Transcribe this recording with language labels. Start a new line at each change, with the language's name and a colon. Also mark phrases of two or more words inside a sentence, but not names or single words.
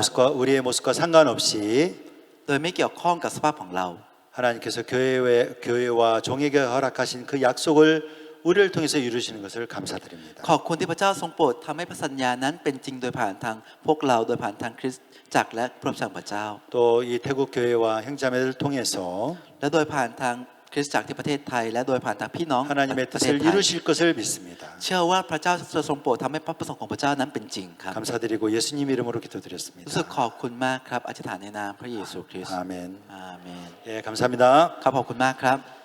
Korean: 우리의 모습과 상관없이
Thai: โดยไม่เกี่ยวข้องกับสภาพของเรา
Korean: 하나님께서 교회와 종에게 허락하신 그 약속을 우리를 통해서 이루시는 것을 감사드립니다.
Thai: ขอบคุณที่พระเจ้าทรงโปรดทำให้พระสัญญานั้นเป็นจริงโดยผ่านทางพวกเราโดยผ่านทางคริสตจักรและพระพระเจ้า
Korean: 또 이 태국 교회와 형제자매를 통해서
Thai: และโดยผ่านทางคริสตจักรที่ประเทศไทยและโดยผ่านทางพี่น้อง
Korean: 하나님의
Thai: ประเทศ
Korean: 뜻을
Thai: ไทย
Korean: 이루실 것을 믿습니다.
Thai: เชื่อว่าพระเจ้าจะทรงโปรดทำให้พระประสงค์ของพระเจ้านั้นเป็นจริงครับ
Korean: 감사드리고 예수님 이름으로
Thai: รู้สึก
Korean: 기도드렸습니다.
Thai: ขอบคุณมากครับอธิษฐานในนามพระเยซูคริสต์
Korean: 아멘.
Thai: อาเมน
Korean: 예, 감사합니다.
Thai: ครับขอบคุณมากครับ